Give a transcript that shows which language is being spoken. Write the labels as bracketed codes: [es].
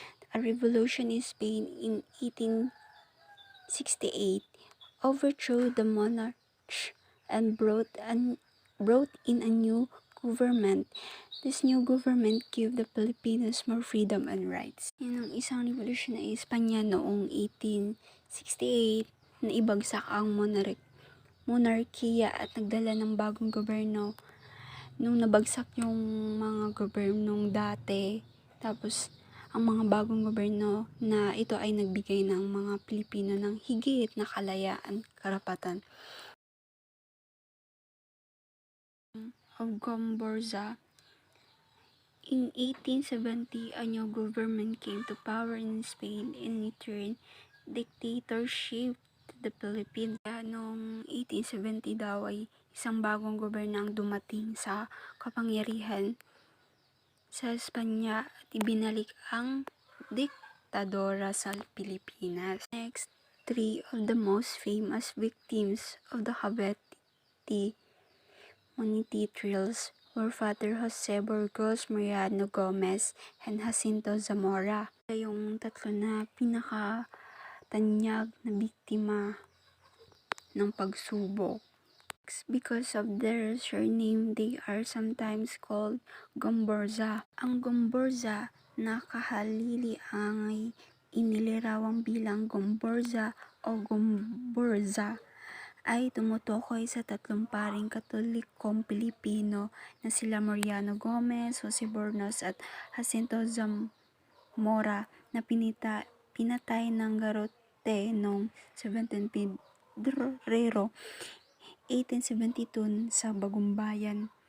[en] A revolution in Spain in 1868 overthrew the monarch and brought in a new government. This new government gave the Filipinos more freedom and rights. [tl] Yan ang isang revolusyon na Espanya noong 1868 na ibagsak ang monarkiya at nagdala ng bagong gobyerno. Nung nabagsak yung mga gobernong dati, tapos ang mga bagong gobyerno na ito ay nagbigay ng mga Pilipino ng higit na kalayaan, karapatan. [en] Of Gomburza. In 1870, a new government came to power in Spain and it turned dictatorship to the Philippines. [tl] Noong 1870 daw ay isang bagong gobyerno ang dumating sa kapangyarihan sa Espanya at ibinalik ang diktadora sa Pilipinas. [en] Next, 3 of the most famous victims of the Cavite Monte trials were Father Jose Burgos, Mariano Gomez, and Jacinto Zamora. [tl] Yung tatlo na pinakatanyag na biktima ng pagsubok. [en] Because of their surname, they are sometimes called Gomburza. [tl] Ang Gomburza na kahalili ay inilirawang bilang Gomburza o Gomburza ay tumutukoy sa tatlong paring Katolikong Pilipino na sila Mariano Gomez, Jose Bornos at Jacinto Zamora na pinatay ng garote noong 17 Pebrero 1872 sa Bagumbayan,